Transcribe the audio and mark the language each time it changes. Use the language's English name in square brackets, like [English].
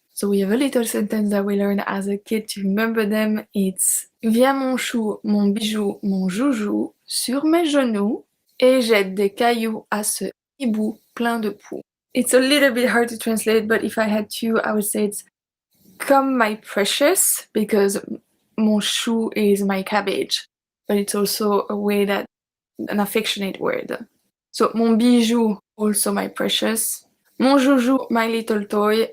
[English] So we have a little sentence that we learned as a kid to remember them. [French] It's viens mon chou, mon bijou, mon joujou sur mes genoux et jette des cailloux à ce hibou plein de poux. [English] It's a little bit hard to translate, but if I had to, I would say it's come my precious, because mon chou is my cabbage, but it's also a way that an affectionate word. So mon bijou, also my precious. Mon joujou, my little toy.